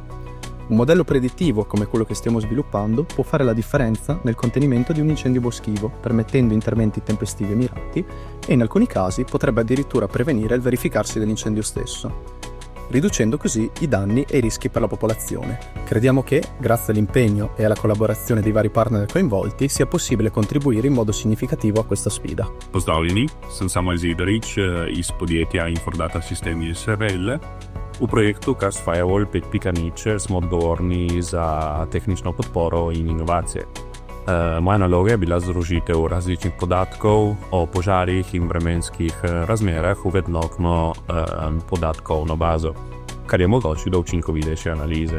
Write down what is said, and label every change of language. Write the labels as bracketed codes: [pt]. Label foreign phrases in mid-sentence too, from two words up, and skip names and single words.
[it] Un modello predittivo come quello che stiamo sviluppando può fare la differenza nel contenimento di un incendio boschivo, permettendo interventi tempestivi e mirati, e in alcuni casi potrebbe addirittura prevenire il verificarsi dell'incendio stesso, riducendo così i danni e i rischi per la popolazione. Crediamo che, grazie all'impegno e alla collaborazione dei vari partner coinvolti, sia possibile contribuire in modo significativo a questa sfida. [sl] Pozdravljeni, sem Samuel Zidarić iz podjetja Fordata Sistemi SRL. V projektu Karst Firewall 5.0 smo odgovorni za tehnično podporo in inovacije. Moja naloga je bila združitev različnih podatkov o požarih in vremenskih razmerah v enotno podatkovno bazo, kar je omogočilo učinkovitejše analize.